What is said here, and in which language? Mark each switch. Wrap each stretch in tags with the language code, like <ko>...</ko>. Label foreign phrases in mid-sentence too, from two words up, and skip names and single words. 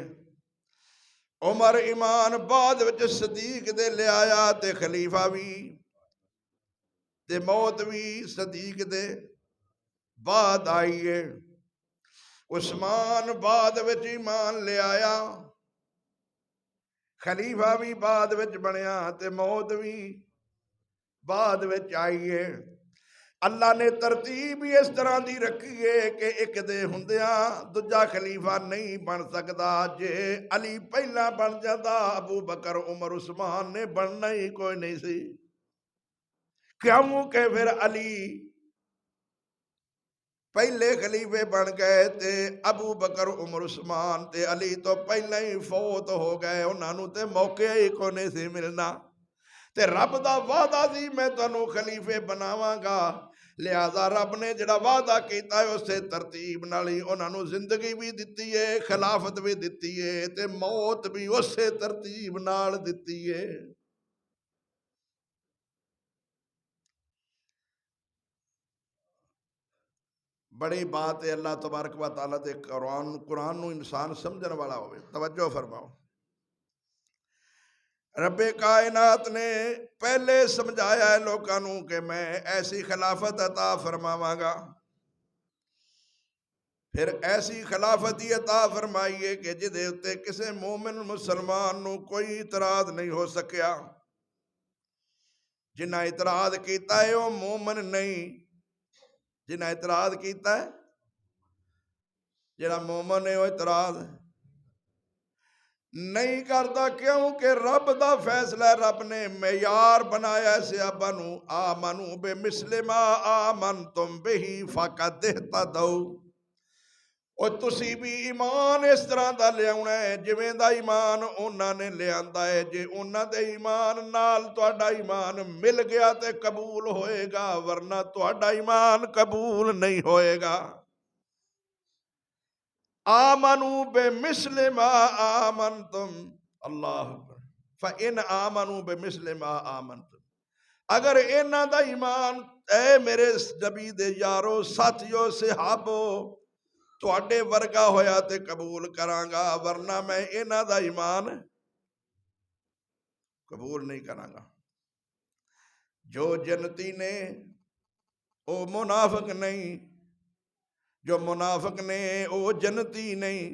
<pa>عمر ایمان بعد وچ صدیق دے لے آیا تے خلیفہ بھی تے موت بھی صدیق دے بعد آئی ہے۔ عثمان بعد وچ ایمان لے آیا، خلیفہ بھی بعد وچ بنیا تے موت بھی بعد وچ آئی ہے۔ اللہ نے ترتیب ہی اس طرح دی رکھی ہے کہ ایک دے ہوندیاں دوجا خلیفہ نہیں بن سکتا۔ جے علی پہلا بن جاتا ابو بکر عمر عثمان نے بننا ہی کوئی نہیں سی، کیوں کہ پھر علی پہلے خلیفے بن گئے تے ابو بکر عمر عثمان تے علی تو پہلے ہی فوت ہو گئے، انہاں نوں تے موقع ہی کوئی نہیں سی ملنا۔ تے رب دا وعدہ سی میں تانوں خلیفے بناواں گا، لہذا رب نے جڑا وعدہ کیتا ہے اسے ترتیب نال ہی انہاں نوں زندگی بھی دتی ہے، خلافت بھی دتی ہے تے موت بھی اسے ترتیب نال دتی ہے۔ بڑی بات ہے اللہ تبارک و تعالیٰ دے قرآن نو انسان سمجھن والا ہوئے۔ توجہ فرماؤ، رب کائنات نے پہلے سمجھایا ہے لوگاں نوں کہ میں ایسی خلافت عطا فرماواں گا، پھر ایسی خلافت ہی عطا فرمائیے کہ جدے اتے کسے مومن مسلمان نو کوئی اعتراض نہیں ہو سکیا۔ جنہ اعتراض کیتا ہے وہ مومن نہیں، جنہ اعتراض کیتا ہے جنہ مومن ہے وہ اعتراض نہیں کرتا کیونکہ رب دا فیصلہ ہے، رب نے معیار بنایا ہے صحابہ نو،</pa> <ar>آمنو بمثل ما آمنتم بہی فقد اہتدوا،</ar> <pa>اور تسی بھی ایمان اس طرح دا لے آنا ہے جویں دا ایمان انہاں نے لے آندا ہے، جے انہاں دے ایمان نال تہاڈا ایمان مل گیا تے قبول ہوئے گا، ورنہ تہاڈا ایمان قبول نہیں ہوئے گا۔</pa> <ar>آمنوا بمثل ما آمنتم، اللہ اکبر، فَإِنْ آمنوا بمثل ما آمنتم،</ar> <pa>اگر انہاں دا ایمان اے میرے نبی دے یارو ساتھیو صحابو تواڈے ورگا ہویا تے قبول کراں گا، ورنہ میں انہاں دا ایمان قبول نہیں کراں گا۔ جو جنتی نے او منافق نہیں، جو منافق نے او جنتی نہیں۔</pa>